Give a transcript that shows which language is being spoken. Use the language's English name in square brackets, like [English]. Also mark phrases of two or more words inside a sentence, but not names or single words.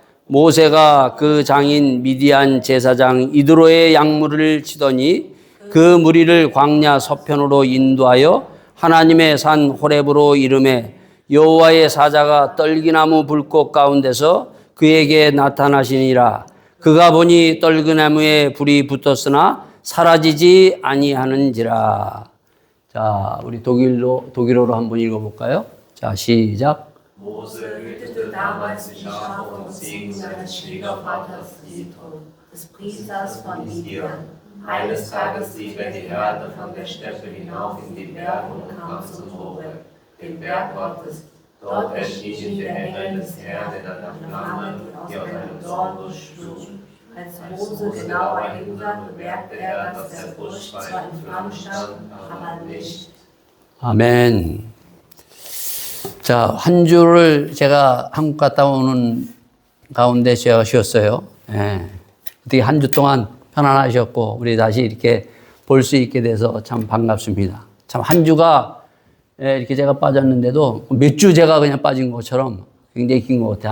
[Korean] 모세가 그 장인 미디안 제사장 이드로의 약물을 치더니 그 무리를 광야 서편으로 인도하여 하나님의 산 호렙으로 이르매 여호와의 사자가 떨기나무 불꽃 가운데서 그에게 나타나시니라. 그가 보니 떨기나무에 불이 붙었으나 사라지지 아니하는지라. 자, u리 독일어로 한번 읽어볼까요? 자, 시작. [German] Mose hütete damals die Schafe und Ziegen seines Schwiegervaters Jethro, des Priesters von Midian. Eines Tages trieb die Herde von der Steppe hinauf in die Berge und kam zum Horeb, dem Berg Gottes. Dort erschien der Engel des Herrn in einer Flamme, die aus einem Dornbusch schlug. Als Mose genauer hinsah, bemerkte dass der Busch zwar in Flammen stand, aber nicht. [Korean] 아멘. 자, 한 주를 제가 한국 갔다 오는 가운데 제가 쉬었어요. 예. 어떻게 한 주 동안 편안하셨고, 우리 다시 이렇게 볼 수 있게 돼서 참 반갑습니다. 참 한 주가 이렇게 제가 빠졌는데도 몇 주 제가 그냥 빠진 것처럼 굉장히 긴 것 같아요.